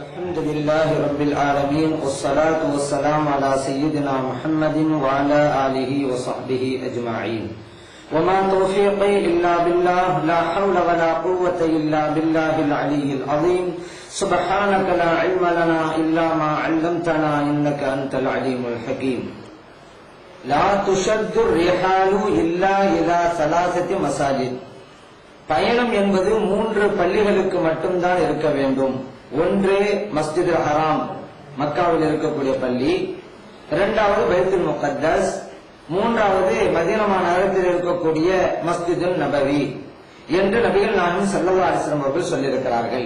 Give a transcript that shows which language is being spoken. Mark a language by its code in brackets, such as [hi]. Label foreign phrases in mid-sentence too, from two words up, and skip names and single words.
[ar] الحمد لله رب العالمين والصلاة والسلام على سيدنا محمد وعلى آله وصحبه أجمعين وما توفيقي إلا بالله لا حول ولا قوة إلا بالله العلي العظيم سبحانك لا علم لنا إلا ما علمتنا إنك أنت العليم الحكيم لا تشد الرحال إلا إلى ثلاثة مساجد [ta] பயணம் என்பது 3 பள்ளிகளுக்கு மட்டும்தான் இருக்க வேண்டும். ஒன்று மஸ்ஜித் ஹராம் மக்காவில் இருக்கக்கூடிய பள்ளி, இரண்டாவது பைத்துல் முகத்தஸ், மூன்றாவது மதீனா நகரத்தில் இருக்கக்கூடிய மஸ்ஜித் நபவி என்று நபிகள் நாயகம் [ar] صلى الله عليه وسلم [ta] அவர்கள் சொல்லியிருக்கிறார்கள்.